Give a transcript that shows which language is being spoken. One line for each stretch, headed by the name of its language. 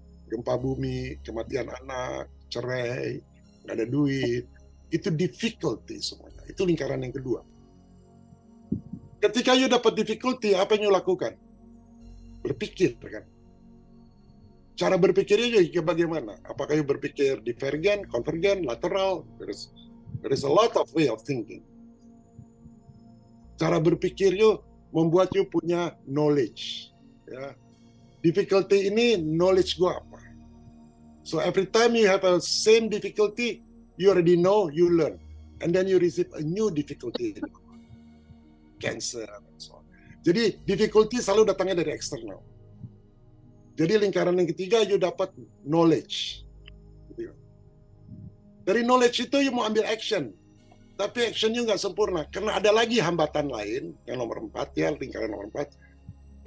Indonesian: Gempa bumi, kematian anak, cerai, nggak ada duit. Itu difficulty semuanya. Itu lingkaran yang kedua. Ketika you dapat difficulty, apa yang you lakukan? Berpikir, kan? Cara berpikirnya juga bagaimana? Apakah you berpikir divergen, konvergen, lateral?
English: There is a lot of way of thinking.
Indonesian: Cara berpikir you membuat you punya knowledge. Ya.
English: Difficulty
Indonesian: ini knowledge gue apa?
English: So every time you have a same difficulty, you already know, you learn. And then you receive a new difficulty. Cancer, and so on.
Indonesian: Jadi difficulty selalu datangnya dari eksternal. Jadi lingkaran yang ketiga, you dapat knowledge. Dari knowledge itu you mau ambil action. Tapi actionnya nggak sempurna. Karena ada lagi hambatan lain, yang nomor 4 ya, lingkaran nomor 4.